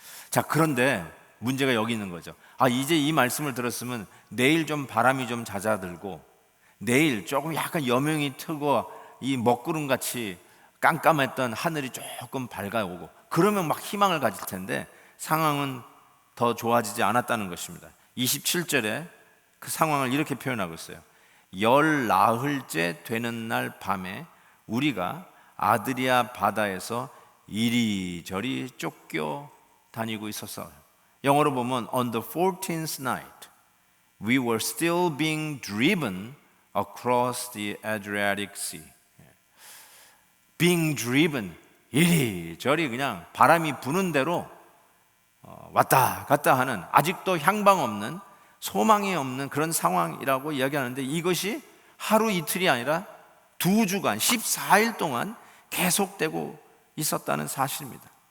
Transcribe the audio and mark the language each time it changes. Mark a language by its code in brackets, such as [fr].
[ko] 자, 그런데 문제가 여기 있는 거죠. 이제 이 말씀을 들었으면 내일 좀 바람이 좀 잦아들고, 내일 조금 약간 여명이 트고 이 먹구름같이 깜깜했던 하늘이 조금 밝아오고, 그러면 막 희망을 가질 텐데 상황은 더 좋아지지 않았다는 것입니다. 27절에 그 상황을 이렇게 표현하고 있어요. 열 나흘째 되는 날 밤에 우리가 아드리아 바다에서 이리저리 쫓겨 다니고 있었어요. [en] 영어로 보면 on the 14th night we were still being driven across the Adriatic Sea. being driven, [ko] 이리저리 그냥 바람이 부는 대로 왔다 갔다 하는, 아직도 향방 없는, 소망이 없는 그런 상황이라고 이야기하는데, 이것이 하루 이틀이 아니라 2주간 14일 동안 계속되고 있었다는 사실입니다.